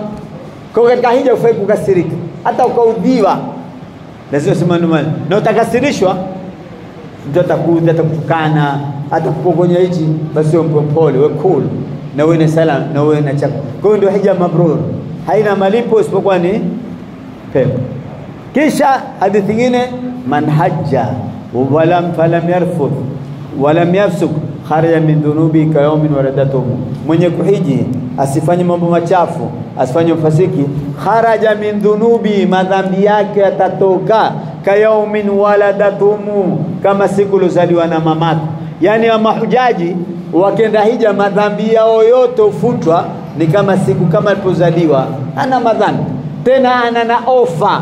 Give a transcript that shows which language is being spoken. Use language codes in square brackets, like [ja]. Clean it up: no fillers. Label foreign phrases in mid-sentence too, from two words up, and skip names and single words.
[sw] Kwa katika hija ufai kukasirika, hata ukaudhiwa lazima sema ndio, na utakasirishwa, mtu atakuudhi, atakutukana, atakupokonya hichi, basi wewe mpole, wewe cool, na wewe ni salam, na wewe na chako. Kwa hiyo ndio hija mabrur, haina malipo isipokuwa ni pepo. Kisha hadithi nyingine, [ar] من حج فلم يرفث ولم يفسق خرج من ذنوبه كيوم ولدته. [sw] Mwenye kuhiji asifanye mambo machafu, asifanye ufasiki, [ar] خرج من ذنوبه, [sw] madhambi yake yatatoka, [ar] كيوم ولدته, [sw] kama siku lozaliwa na mamake. Yani wa mahujaji wakenda hija madhambi yao yote ufutwa, ni kama siku kama alipozaliwa, ana madhambi tena, ana na ofa.